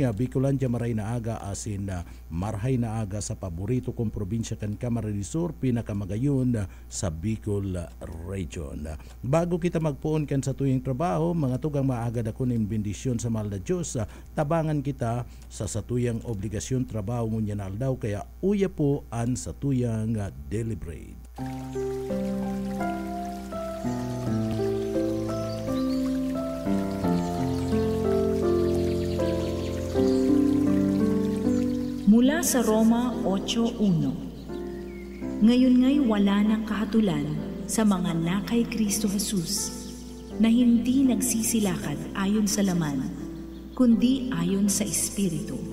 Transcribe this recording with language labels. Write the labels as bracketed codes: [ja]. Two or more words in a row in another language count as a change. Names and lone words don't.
[bik] Bicolandia maray na aga, asin marhay na aga sa paborito kong probinsya kan Camarines Sur, pinakamagayon sa Bicol Region. Bago kita magpuon kan sa tuyong trabaho, mga tugang maagad ako ng bendisyon sa mahal na Diyos. Tabangan kita sa satuyang obligasyon trabaho ngunyan na aldaw, kaya uya po an sa tuyang deliberate. [tl] Mula sa Roma 8:1. Ngayon nga'y wala ng kahatulan sa mga nakay Kristo Jesus, na hindi nagsisilakad ayon sa laman, kundi ayon sa Espiritu.